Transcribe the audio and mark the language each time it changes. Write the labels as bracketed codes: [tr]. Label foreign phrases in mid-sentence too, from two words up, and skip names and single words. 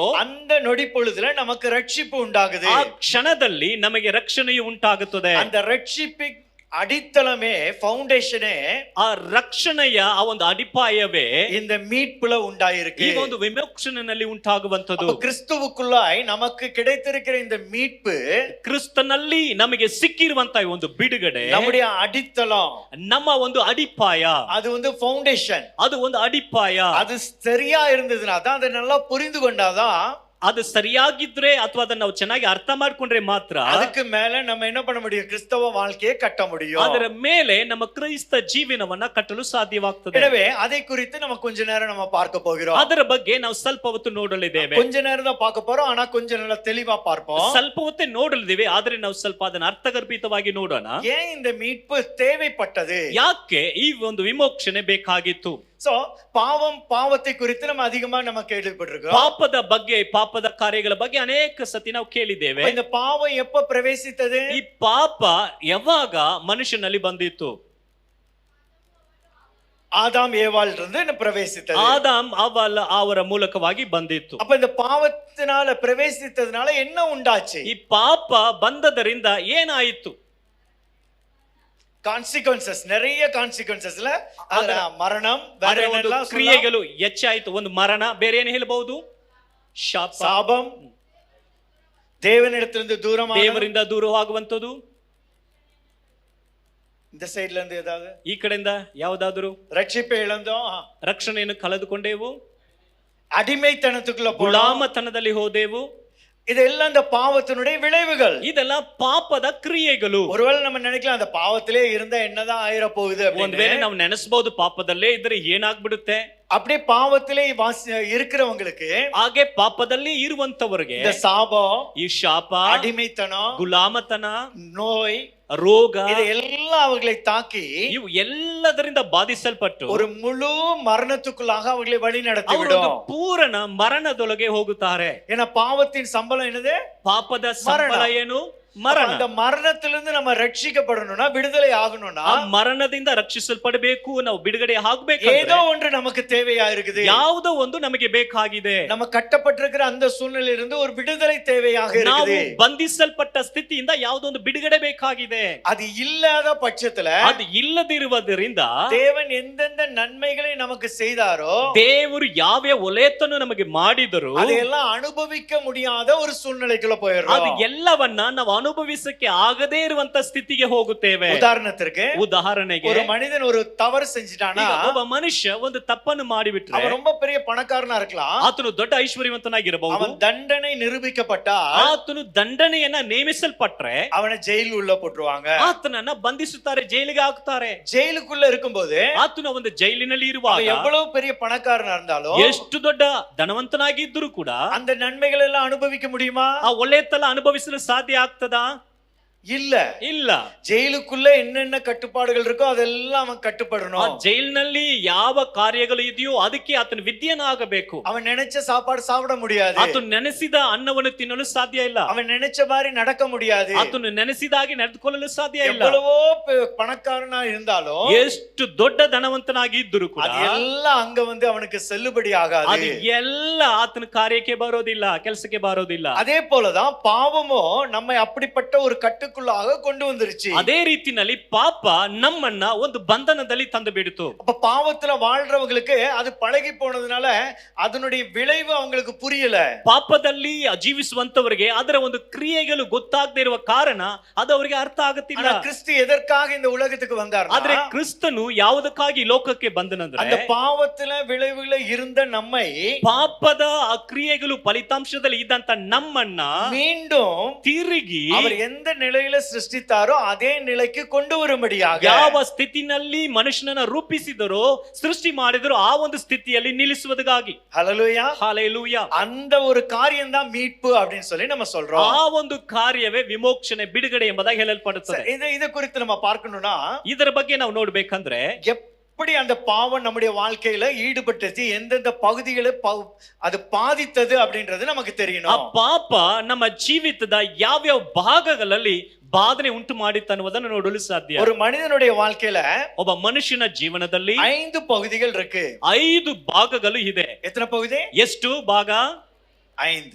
[ta] அந்த நொடி பொழுதுல நமக்கு ரட்சிப்பு உண்டாகுது. [kn] ಆ ಕ್ಷಣದಲ್ಲಿ ನಮಗೆ ರಕ್ಷಣೆಯು ಉಂಟಾಗುತ್ತದೆ. [ta] அந்த ரட்சிப்பு அடித்தளமே ஃபவுண்டேஷனே [kn] ಆ ರಕ್ಷಣೆಯ ಆ ಒಂದು ಅಡಿಪಾಯವೇ [ta] இந்த மீட்புல உண்டாயிருக்கு. [kn] ಈ ಒಂದು ವಿಮೋಚನೆಯಲ್ಲಿ ಉಂಟಾಗುವಂತದ್ದು. [ta] கிறிஸ்துவுக்குள்ளாய் நமக்கு கிடைத்திருக்கிற இந்த மீட்பு [kn] ಕ್ರಿಸ್ತನಲ್ಲಿ ನಮಗೆ ಸಿಕ್ಕಿರುವಂತ ಈ ಒಂದು ಬಿಡುಗಡೆ [ta] நம்முடைய அடித்தளம், [kn] ನಮ್ಮ ಒಂದು ಅಡಿಪಾಯ, [ta] அது வந்து ஃபவுண்டேஷன். [kn] ಅದು ಒಂದು ಅಡಿಪಾಯ. [ta] அது சரியா இருந்ததுன்னா தான், அதை நல்லா புரிந்து கொண்டாதான் [kn] ಅದು ಸರಿಯಾಗಿದ್ರೆ ಅಥವಾ ಅದನ್ನ ನಾವು ಚೆನ್ನಾಗಿ ಅರ್ಥ ಮಾಡ್ಕೊಂಡ್ರೆ ಮಾತ್ರ [ta] அதுக்கு மேல நம்ம என்ன பண்ண முடியும், கிறிஸ்தவ வாழ்க்கையை கட்ட முடியும். [kn] ಅದರ ಮೇಲೆ ನಮ್ಮ ಕ್ರೈಸ್ತ ಜೀವನವನ್ನ ಕಟ್ಟಲು ಸಾಧ್ಯವಾಗ್ತದೆ. [ta] எனவே அதை குறித்து நம்ம கொஞ்ச நேரம் நம்ம பார்க்க போகிறோம். [kn] ಅದರ ಬಗ್ಗೆ ನಾವು ಸ್ವಲ್ಪ ಹೊತ್ತು ನೋಡಲಿದ್ದೇವೆ. [ta] கொஞ்ச நேரம் தான் பார்க்க போறோம், ஆனா கொஞ்ச நல்லா தெளிவா பார்ப்போம். [kn] ಸ್ವಲ್ಪ ಹೊತ್ತೇ ನೋಡಲಿದ್ದೇವೆ, ಆದ್ರೆ ನಾವು ಸ್ವಲ್ಪ ಅದನ್ನ ಅರ್ಥಗರ್ಭಿತವಾಗಿ ನೋಡೋಣ. [ta] ஏன் இந்த மீட்பு தேவைப்பட்டது, [kn] ಯಾಕೆ ಈ ಒಂದು ವಿಮೋಚನೆ ಬೇಕಾಗಿತ್ತು? [ta] சோ பாவத்தை குறித்து நம்ம அதிகமா நம்ம கேள்விப்பட்டிருக்கோம். [kn] ಪಾಪದ ಬಗ್ಗೆ, ಪಾಪದ ಕಾರ್ಯಗಳ ಬಗ್ಗೆ ಅನೇಕ ಸತಿ ನಾವು ಕೇಳಿದ್ದೇವೆ. [ta] இந்த பாவம் எப்ப பிரவேசித்தது? [kn] ಈ ಪಾಪ ಯಾವಾಗ ಮನುಷ್ಯನಲ್ಲಿ ಬಂದಿತ್ತು? [ta] ஆதாம் ஏவாள் இருந்து பிரவேசித்தது. [kn] ಆದಾಮ್ ಅವಳ ಅವರ ಮೂಲಕವಾಗಿ ಬಂದಿತ್ತು. [ta] அப்ப இந்த பாவத்தினால பிரவேசித்ததுனால என்ன உண்டாச்சு? [kn] ಈ ಪಾಪ ಬಂದದರಿಂದ ಏನಾಯಿತು? [ta] கான்சிக்வன்சஸ், நிறைய கான்சிக்வன்சஸ்ல மரணம், வேற [kn] ಅದರ ಒಂದು [ta] என்னெல்லாம் [kn] ಕ್ರಿಯೆಗಳು ಹೆಚ್ಚಾಯಿತು. ಒಂದು ಮರಣ, ಬೇರೆ ಏನು ಹೇಳಬಹುದು? ಶಾಪ, [ta] சாபம், தேவனிடத்திலிருந்து தூரமாக, [kn] ದೇವರಿಂದ ದೂರವಾಗುವಂತದ್ದು. [ta] இந்த சைடுல இருந்து ஏதாவது, [kn] ಈ ಕಡೆಯಿಂದ ಯಾವುದಾದರೂ [ta] ரட்சிப்பை இழந்தோம், [kn] ರಕ್ಷಣೆಯನ್ನು ಕಳೆದುಕೊಂಡೇವು, [ta] அடிமைத்தனத்துக்குள்ள போலாம், [kn] ಗುಲಾಮತನದಲ್ಲಿ ಹೋದೆವು. [ta] இதெல்லாம் இந்த பாவத்தினுடைய விளைவுகள். [kn] ಇದೆಲ್ಲ ಪಾಪದ ಕ್ರಿಯೆಗಳು. [ta] ஒருவேளை நம்ம நினைக்கலாம் அந்த பாவத்திலே இருந்தா என்னதான் ஆயிர போகுது [kn] ಒಂದ್ [ta] அப்படின்னு. [kn] ವೇಳೆ ನಾವು ನೆನೆಸಬಹುದು ಪಾಪದಲ್ಲೇ ಇದ್ರೆ ಏನಾಗ್ಬಿಡುತ್ತೆ. [ta] அப்படியே பாவத்திலே இருக்கிறவங்களுக்கு [kn] ಹಾಗೆ ಪಾಪದಲ್ಲಿ ಇರುವಂತವರಿಗೆ [ta] இந்த சாபம், [kn] ಈ ಶಾಪ, [ta] அடிமைத்தனம், [kn] ಗುಲಾಮತನ, [ta] நோய், [kn] ರೋಗ [ta] இது எல்லாம் அவர்களை தாக்கி [kn] ಇವು ಎಲ್ಲದರಿಂದ ಬಾಧಿಸಲ್ಪಟ್ಟು [ta] ஒரு முழு மரணத்துக்குள்ளாக அவர்களை வழி நடத்தி [kn] ಅವರು ಒಂದು [ta] விடும். [kn] ಪೂರ್ಣ ಮರಣದೊಳಗೆ ಹೋಗುತ್ತಾರೆ. [ta] ஏன்னா பாவத்தின் சம்பளம் என்னது? [kn] ಪಾಪದ ಸಂಬಳ ಏನು? ಮರಣ. [ta] அந்த மரணத்திலிருந்து நம்ம ரட்சிக்கப்படணும்னா, விடுதலை ஆகணும்னா, [kn] ಆ ಮರಣದಿಂದ ರಕ್ಷಿಸಲ್ಪಡಬೇಕು, ನಾವು ಬಿಡುಗಡೆ ಆಗ್ಬೇಕು. [ta] ஏதோ ஒன்று நமக்கு தேவையா இருக்குது. [kn] ಯಾವುದೋ ಒಂದು ನಮಗೆ ಬೇಕಾಗಿದೆ. [ta] நம்ம கட்டப்பட்டிருக்கிற அந்த சூழ்நிலையிலிருந்து ஒரு விடுதலை தேவையாக [kn] ನಾವು [ta] இருக்குது. [kn] ಬಂಧಿಸಲ್ಪಟ್ಟ ಸ್ಥಿತಿಯಿಂದ ಯಾವುದೋ ಒಂದು ಬಿಡುಗಡೆ ಬೇಕಾಗಿದೆ. [ta] அது இல்லாத பட்சத்துல, [kn] ಅದು ಇಲ್ಲದಿರುವುದರಿಂದ [ta] தேவன் எந்தெந்த நன்மைகளை நமக்கு செய்தாரோ, [kn] ದೇವರು ಯಾವ ಒಲೆತನ್ನು ನಮಗೆ ಮಾಡಿದರು [ta] அதையெல்லாம் அனுபவிக்க முடியாத ஒரு சூழ்நிலைக்குள்ள [kn] ಅದು [ta] போயிடுறோம். [kn] ಎಲ್ಲವನ್ನ ನಾವು ಅನುಭವಿಸಕ್ಕೆ ಆಗದೇ ಇರುವಂತ ಸ್ಥಿತಿಗೆ ಹೋಗುತ್ತೇವೆ. [ta] உதாரணத்திற்கு, [kn] ಉದಾಹರಣೆಗೆ [ta] ஒரு மனிதன் ஒரு தவறு செஞ்சிட்டானா, [kn] ಈಗ ಒಬ್ಬ ಮನುಷ್ಯ ಒಂದು ತಪ್ಪನ್ನು ಮಾಡಿಬಿಟ್ರೆ [ta] அவன் ரொம்ப பெரிய பணக்காரனா இருக்கலாம், [kn] ಆತನು ದೊಡ್ಡ ಐಶ್ವರ್ಯವಂತನಾಗಿರಬಹುದು. [ta] அவன் தண்டனை நிரூபிக்கப்பட்டா [kn] ಆತನು ದಂಡನೆಯನ್ನ ನೇಮಿಸಲ್ಪಟ್ರೆ [ta] அவனை ஜெயில் உள்ள போட்டுருவாங்க. [kn] ಆತನನ್ನ ಬಂಧಿಸುತ್ತಾರೆ, ಜೈಲಿಗೆ ಹಾಕ್ತಾರೆ. [ta] ஜெயிலுக்குள்ள இருக்கும்போது [kn] ಆತನು ಒಂದು ಜೈಲಿನಲ್ಲಿ [ta] அவன் [kn] ಇರುವಾಗ [ta] எவ்வளவு பெரிய பணக்காரனா இருந்தாலும் [kn] ಎಷ್ಟು ದೊಡ್ಡ ಧನವಂತನಾಗಿದ್ದರೂ ಕೂಡ [ta] அந்த நன்மைகள் எல்லாம் அனுபவிக்க முடியுமா? [kn] ಆ ಒಳ್ಳೆತನ ಅನುಭವಿಸಲು ಸಾಧ್ಯ ಆಗ್ತದಾ? [ta] இல்ல. [kn] ಇಲ್ಲ. [ta] ஜெயிலுக்குள்ள என்னென்ன கட்டுப்பாடுகள் இருக்கோ அதெல்லாம் அவன் [kn] ಆ [ta] கட்டுப்படணும். [kn] ಜೈಲಿನಲ್ಲಿ ಯಾವ ಕಾರ್ಯಗಳು ಇದೆಯೋ ಅದಕ್ಕೆ ಆತನು ವಿದ್ಯನಾಗಬೇಕು. [ta] அவன் நினைச்ச சாப்பாடு சாப்பிட முடியாது. [kn] ಆತನು ನೆನೆಸಿದ ಅನ್ನವನ್ನು ತಿನ್ನಲು ಸಾಧ್ಯ ಇಲ್ಲ. [ta] அவன் நினைச்ச மாதிரி நடக்க முடியாது. [kn] ಆತನು ನೆನೆಸಿದಾಗಿ ನಡೆದುಕೊಳ್ಳಲು ಸಾಧ್ಯ ಇಲ್ಲ. [ta] எவ்வளவோ பணக்காரனா இருந்தாலும் [kn] ಎಷ್ಟು ದೊಡ್ಡ ಧನವಂತನಾಗಿ ಇದ್ದರೂ ಕೂಡ [ta] அது எல்லாம் அங்க வந்து அவனுக்கு செல்லுபடி [kn] ಅದು [ta] ஆகாது. [kn] ಎಲ್ಲ ಆತನ ಕಾರ್ಯಕ್ಕೆ ಬರೋದಿಲ್ಲ, ಕೆಲಸಕ್ಕೆ ಬರೋದಿಲ್ಲ. [ta] அதே போலதான் பாவமோ நம்மை அப்படிப்பட்ட ஒரு கட்டுக்குள்ளாக கொண்டு வந்துருச்சு. [kn] ಅದೇ ರೀತಿನಲ್ಲಿ ಪಾಪ ನಮ್ಮನ್ನ ಒಂದು ಬಂಧನದಲ್ಲಿ ತಂದು ಬಿಡಿತು. [ta] அப்ப பாவத்துல வாழ்றவங்களுக்கு அது பழகி போனதுனால அதனுடைய விளைவு அவங்களுக்கு புரியல. [kn] ಪಾಪದಲ್ಲಿ ಜೀವಿಸುವಂತವರಿಗೆ ಅದರ ಒಂದು ಕ್ರಿಯೆಗಳು ಗೊತ್ತಾಗದೇ ಇರುವ ಕಾರಣ ಅದು ಅವರಿಗೆ ಅರ್ಥ ಆಗುತ್ತಿಲ್ಲ. [ta] ஆனா கிறிஸ்து எதற்காக இந்த உலகத்துக்கு வந்தார்? [kn] ಆದ್ರೆ ಕ್ರಿಸ್ತನು ಯಾವುದಕ್ಕಾಗಿ ಲೋಕಕ್ಕೆ ಬಂದನಂದ್ರೆ [ta] அந்த பாவத்துல விளைவுல இருந்த நம்மை, [kn] ಪಾಪದ ಆ ಕ್ರಿಯೆಗಳು ಫಲಿತಾಂಶದಲ್ಲಿ ಇದ್ದಂತ ನಮ್ಮನ್ನ [ta] மீண்டும் [kn] ತಿರುಗಿ [ta] அவர் எந்த நிலையில சிருஷ்டித்தாரோ அதே நிலைக்கு கொண்டு வரும்படியாக, [kn] ಯಾವ ಸ್ಥಿತಿನಲ್ಲಿ ಮನುಷ್ಯನನ್ನ ರೂಪಿಸಿದರೋ, ಸೃಷ್ಟಿ ಮಾಡಿದರೋ ಆ ಒಂದು ಸ್ಥಿತಿಯಲ್ಲಿ ನಿಲ್ಲಿಸುವುದಕ್ಕಾಗಿ. [ta] ஹல்லேலூயா, [kn] ಹಾಲೆಲೂಯಾ. [ta] அந்த ஒரு காரியம் தான் மீட்பு அப்படின்னு சொல்லி நம்ம சொல்றோம். [kn] ಆ ಒಂದು ಕಾರ್ಯವೇ ವಿಮೋಚನೆ, ಬಿಡುಗಡೆ ಎಂಬುದಾಗಿ ಹೇಳಲ್ಪಡುತ್ತದೆ. [ta] இதை குறித்து நம்ம பார்க்கணும்னா, [kn] ಇದರ ಬಗ್ಗೆ ನಾವು ನೋಡ್ಬೇಕಂದ್ರೆ [ta] எப்படி அந்த பாவம் நம்முடைய வாழ்க்கையில ஈடுபட்டுச்சு, எந்தெந்த பகுதிகளை அது பாதித்தது அப்படின்றது நமக்கு [kn] ಆ [ta] தெரியணும். [kn] ಪಾಪ ನಮ್ಮ ಜೀವಿತದ ಯಾವ್ಯಾವ ಭಾಗಗಳಲ್ಲಿ ಬಾಧನೆ ಉಂಟು ಮಾಡಿತ್ತು ಅನ್ನುವುದನ್ನು ನೋಡಲು ಸಾಧ್ಯ. [ta] ஒரு மனிதனுடைய வாழ்க்கையில [kn] ಒಬ್ಬ ಮನುಷ್ಯನ ಜೀವನದಲ್ಲಿ [ta] 5 பகுதிகள் இருக்கு. [kn] 5 ಭಾಗಗಳು ಇದೆ. [ta] எத்தனை பகுதி? [kn] ಎಷ್ಟು ಭಾಗ? [ta] 5.